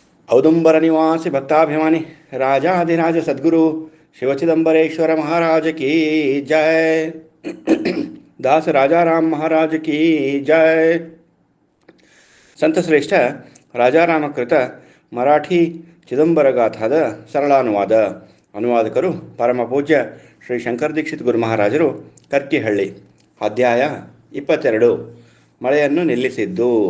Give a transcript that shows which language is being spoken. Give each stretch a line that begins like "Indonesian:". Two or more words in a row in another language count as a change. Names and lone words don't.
Hindi: औदुंबर निवासी भक्ताभिमानी राजाधिराज सद्गुरु शिवचिदंबरेश्वर महाराज की जय। दास राजा राम महाराज की जय।
Kannada: ಸಂತಶ್ರೇಷ್ಠ ರಾಜಾರಾಮಕೃತ ಮರಾಠಿ ಚಿದಂಬರ ಗಾಥಾದ ಸರಳಾನುವಾದ. ಅನುವಾದಕರು ಪರಮ ಪೂಜ್ಯ ಶ್ರೀ ಶಂಕರ ದೀಕ್ಷಿತ್ ಗುರು ಮಹಾರಾಜರು, ಕರ್ಕಿಹಳ್ಳಿ. ಅಧ್ಯಾಯ 22. ಮಳೆಯನ್ನು ನಿಲ್ಲಿಸಿದ್ದು.